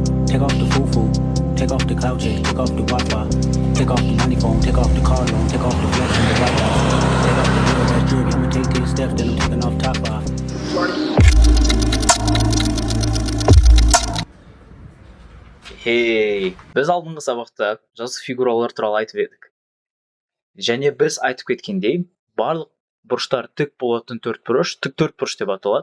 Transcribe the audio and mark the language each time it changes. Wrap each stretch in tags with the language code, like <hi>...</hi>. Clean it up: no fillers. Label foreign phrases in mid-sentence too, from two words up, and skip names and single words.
<en>Take off the foo-foo, take off the cloud chase, take off the Wi-Fi, take off the money phone, take off the car loan, take off the flex and the white house, take off the little red jewelry. I'ma take 10 steps, then I'm taking off top 5.</en> <kk>Біз алдыңғы сабақта жазық фигуралар туралы айтып едік. Және біз айтып кеткендей, барлық бұрыштар тік болатын төртбұрыш тік төртбұрыш деп аталады.</kk>